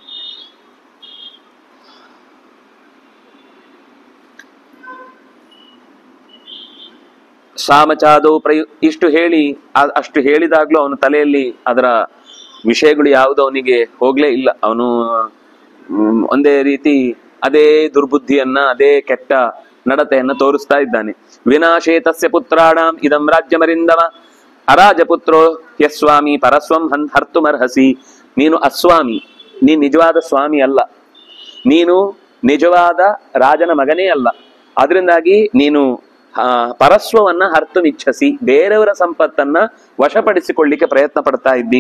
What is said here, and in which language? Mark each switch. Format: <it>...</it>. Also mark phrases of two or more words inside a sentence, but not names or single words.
<kn>ಸಾಮಚಾದೋ ಇಷ್ಟು ಹೇಳಿ ಅಷ್ಟು ಹೇಳಿದಾಗ್ಲೂ ಅವನ ತಲೆಯಲ್ಲಿ ಅದರ ವಿಷಯಗಳು ಯಾವುದು ಅವನಿಗೆ ಹೋಗ್ಲೇ ಇಲ್ಲ. ಅವನು ಒಂದೇ ರೀತಿ ಅದೇ ದುರ್ಬುದ್ಧಿಯನ್ನ ಅದೇ ಕೆಟ್ಟ ನಡತೆಯನ್ನ ತೋರಿಸ್ತಾ ಇದ್ದಾನೆ.</kn> <sa>ವಿನಾಶೇ ತಸ್ಯ ಪುತ್ರಾಣಾಂ ಇದಂ ರಾಜ್ಯಮರಿಂದಮ ಅರಾಜಪುತ್ರೋ ಯಸ್ವಾಮಿ ಪರಸ್ವಂ ಹರ್ತುಮರ್ಹಸಿ.</sa> <kn>ನೀನು ಅಸ್ವಾಮಿ, ನೀನು ನಿಜವಾದ ಸ್ವಾಮಿ ಅಲ್ಲ, ನೀನು ನಿಜವಾದ ರಾಜನ ಮಗನೇ ಅಲ್ಲ. ಅದರಿಂದಾಗಿ ನೀನು ಪರಸ್ವವನ್ನ ಹರ್ತುಮಿಚ್ಛಸಿ, ಬೇರೆಯವರ ಸಂಪತ್ತನ್ನ ವಶಪಡಿಸಿಕೊಳ್ಳಿಕ್ಕೆ ಪ್ರಯತ್ನ ಪಡ್ತಾ ಇದ್ದಿ.</kn>